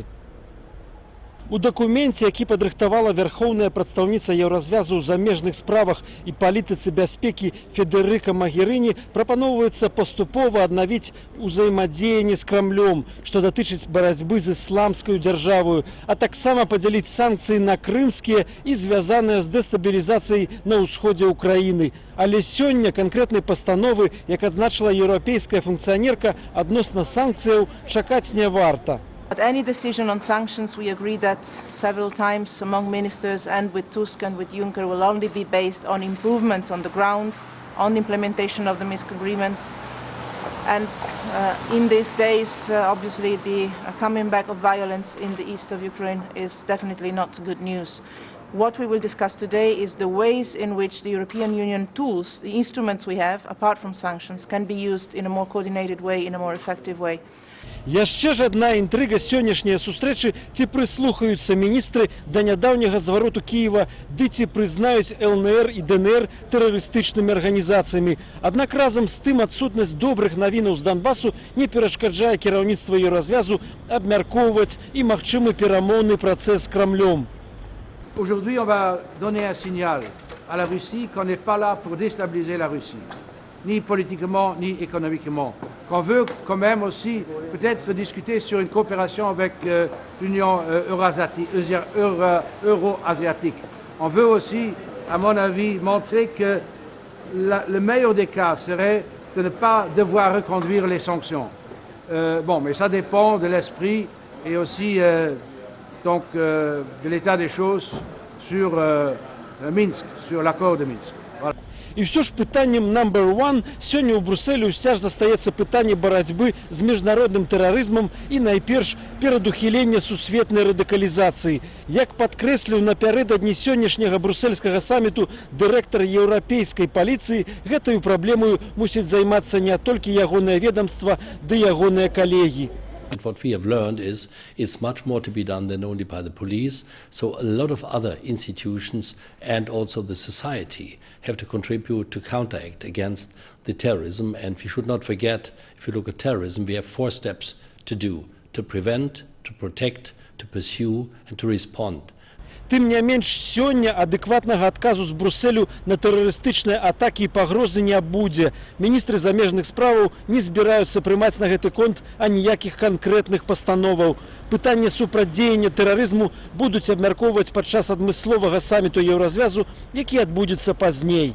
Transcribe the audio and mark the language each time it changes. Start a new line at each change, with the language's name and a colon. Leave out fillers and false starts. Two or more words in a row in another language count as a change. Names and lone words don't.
Belarusian: У дакуменце, які падрыхтавала вярхоўная прадстаўніца еўразвязу ў замежных справах і палітыцы бяспекі Федэрыка Магерыні, прапаноўваецца паступова аднавіць узаемадзеянне з Крамлём, што датычыць барацьбы з ісламскаю дзяржавою, а таксама падзяліць санкцыі на крымскія і звязаныя з дэстабілізацыяй на ўсходзе ўкраіны. Але сёння канкрэтнай пастановы, як адзначыла еўрапейская функцыянерка, адносна санкцыяў чакаць не варта.
English: At any decision on sanctions, we agree that several times among ministers and with Tusk and with Juncker will only be based on improvements on the ground, on the implementation of the Minsk agreement. And in these days, obviously, the coming back of violence in the east of Ukraine is definitely not good news. What we will discuss today is the ways in which the European Union tools, the instruments we have, apart from sanctions, can be used in a more coordinated way, in a more effective way.
Belarusian: Яшчэ ж адна інтрыга сённяшняй сустрэчы, ці прыслухаюцца міністры да нядаўняга звароту Кіева, ды ці прызнаюць ЛНР і ДНР тэрарыстычнымі арганізацыямі. Аднак разам з тым адсутнасць добрых навінаў з Донбасу не перашкаджае кіраўніцтва еўразвязу абмяркоўваць і магчымы перамоўны працэс з Крамлём.
French: Aujourd'hui, on va donner un signal à la Russie qu'on n'est pas là pour déstabiliser la Russie, ni politiquement, ni économiquement. Qu'on veut quand même aussi peut-être discuter sur une coopération avec l'Union euro-asiatique. On veut aussi, à mon avis, montrer que le meilleur des cas serait de ne pas devoir reconduire les sanctions. Bon, mais ça dépend de l'esprit et aussi de l'état des choses sur Minsk, sur l'accord de Minsk. Voilà.
Belarusian: І ўсё ж пытаннем
English: number one
Belarusian: сёння ў Брюсселі ўся ж застаецца пытанне барацьбы з міжнародным тэрарызмам і найперш перадухілення сусветнай радыкалізацыі. Як падкрэсліў напярэдадні сённяшняга брусельскага саміту дырэктар еўрапейскай паліцыі, гэтаю праблемаю мусіць займацца не толькі ягонае ведамства, ды ягоныя калегі.
English: And what we have learned is it's much more to be done than only by the police. So a lot of other institutions and also the society have to contribute to counteract against the terrorism. And we should not forget, if you look at terrorism, we have 4 steps to do: to prevent, to protect, to pursue and to respond.
Belarusian: Тым не менш, сёння адэкватнага адказу з Брюсселю на тэрарыстычныя атакі і пагрозы не будзе. Міністры замежных справаў не збіраюцца прымаць на гэты конт аніякіх канкрэтных пастановаў. Пытанне супрацьдзеяння тэрарызму будуць абмяркоўваць падчас адмысловага саміту еўразвязу, які адбудзецца пазней.